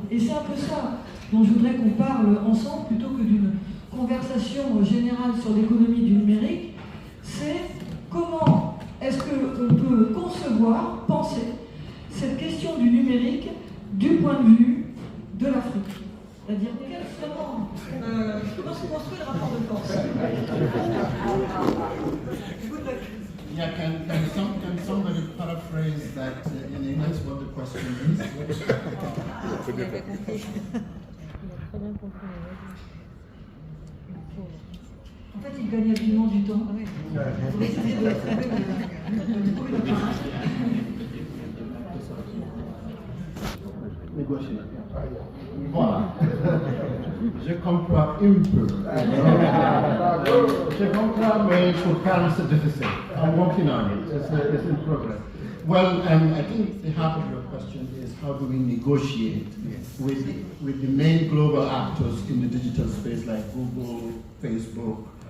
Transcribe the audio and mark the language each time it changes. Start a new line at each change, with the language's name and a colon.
French: Et c'est un peu ça dont je voudrais qu'on parle ensemble, plutôt que d'une conversation générale sur l'économie du numérique. C'est comment est-ce qu'on peut concevoir, penser cette question du numérique du point de vue de l'Afrique. C'est-à-dire comment se construit le rapport de force.
English: Yeah, can somebody paraphrase that in English what the question is?
French: En fait, il gagne habilement du temps. Pour essayer de trouver le parage. Négocier. Voilà. Je comprends un peu. Je comprends, mais pour Carl, c'est difficile.
English: I'm working on it. It's in progress. Well, I think the heart of your question is how do we negotiate with the main global actors in the digital space like Google, Facebook,